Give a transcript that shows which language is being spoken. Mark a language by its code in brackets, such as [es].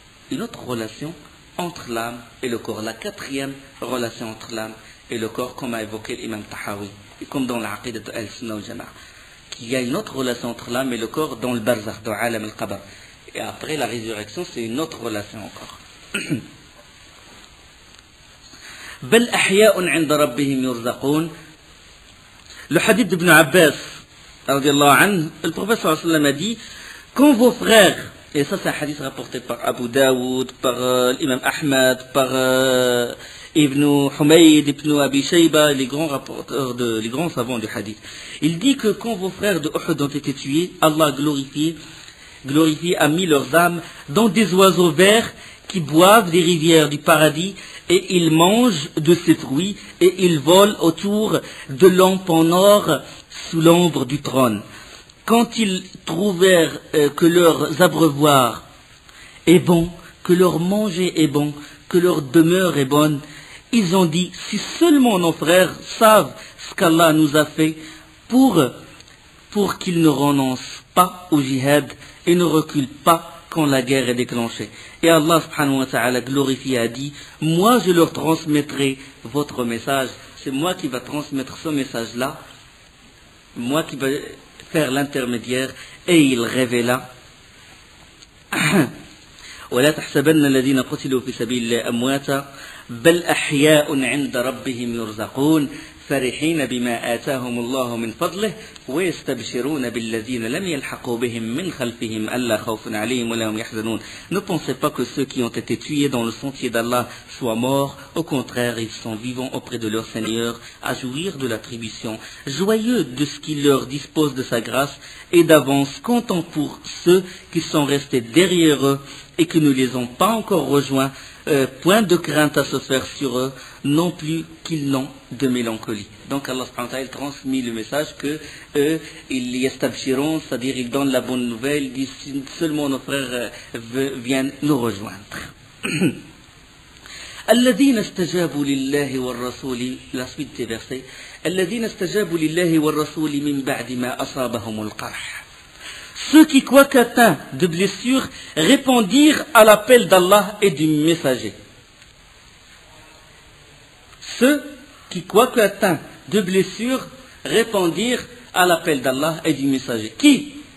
[fr] Une autre relation entre l'âme et le corps. La quatrième relation entre l'âme et le corps, comme a évoqué l'imam Tahawi, et comme dans l'Aqidah de Al-Sunnah al-Jama'a. Qu'il y a une autre relation entre l'âme et le corps dans le barzakh, dans Alam al-Qabr. Et après la résurrection, c'est une autre relation encore. [ar] بل أحياء عند ربهم يرزقون. [fr] Le hadith d'Ibn Abbas, radiallahu anhu, le prophète sallallahu alayhi wa sallam a dit, quand vos frères, et ça c'est un hadith rapporté par Abu Daoud, par l'imam Ahmad, par Ibn Humayd, Ibn Abi Shayba, les grands rapporteurs, les grands savants du hadith. Il dit que quand vos frères de Uhud ont été tués, Allah glorifié a mis leurs âmes dans des oiseaux verts qui boivent des rivières du paradis et ils mangent de ces fruits et ils volent autour de lampes en or sous l'ombre du trône. Quand ils trouvèrent que leur abreuvoir est bon, que leur manger est bon, que leur demeure est bonne, ils ont dit, si seulement nos frères savent ce qu'Allah nous a fait pour qu'ils ne renoncent pas au jihad et ne reculent pas quand la guerre est déclenchée. Et Allah subhanahu wa ta'ala glorifié a dit, moi je leur transmettrai votre message, c'est moi qui va transmettre ce message-là, moi qui vais faire l'intermédiaire, et il révéla [ar] ولا تحسبن الذين قتلوا في سبيل الله أمواتا بل أحياء عند ربهم يرزقون فرحين بما آتاهم الله من فضله ويستبشرون بالذين لم يلحقوا بهم من خلفهم ألا خوف عليهم ولا هم يحزنون. [fr] Ne pensez pas que ceux qui ont été tués dans le sentier d'Allah soient morts. Au contraire, ils sont vivants auprès de leur Seigneur, à jouir de l'attribution, joyeux de ce qu'il leur dispose de sa grâce, et d'avance contents pour ceux qui sont restés derrière eux et qui ne les ont pas encore rejoints. Point de crainte à se faire sur eux, non plus qu'ils n'ont de mélancolie. Donc Allah subhanahu wa ta'ala transmet le message que ils yastabshirun, c'est-à-dire ils donnent la bonne nouvelle, ils disent seulement nos frères viennent nous rejoindre. [ar] الذين استجابوا لله والرسول, [fr] la suite des versets, [ar] الذين استجابوا لله والرسول من بعد ما أصابهم القرح. [fr] Ceux qui, quoique atteints de blessures, répondirent à l'appel d'Allah et du messager. Ceux qui, quoique atteints de blessures, répondirent à l'appel d'Allah et du messager. Qui?